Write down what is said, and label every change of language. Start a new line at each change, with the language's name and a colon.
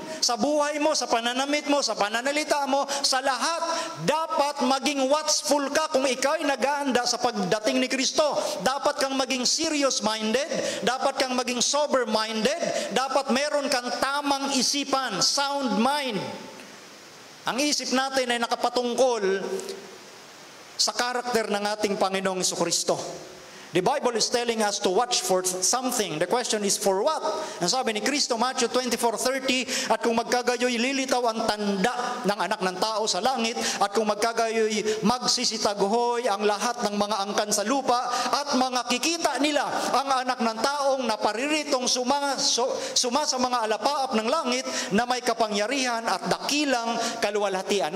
Filipino: Sa buhay mo, sa pananamit mo, sa pananalita mo, sa lahat, dapat maging watchful ka kung ikaw ay nag-aanda sa pagdating ni Kristo. Dapat kang maging serious-minded, dapat kang maging sober-minded, dapat meron kang tamang isipan, sound mind. Ang isip natin ay nakapatungkol sa karakter ng ating Panginoong Jesucristo.
English: The Bible is telling us to watch for something. The question is for what?
Filipino: Ang sabi ni Kristo, Matthew 24:30, at kung magkagayoy lilitaw ang tanda ng anak ng tao sa langit, at kung magkagayoy magsisitaguhoy ang lahat ng mga angkan sa lupa, at makikita nila ang anak ng taong napariritong suma sa mga alapaap ng langit na may kapangyarihan at dakilang kaluwalhatian.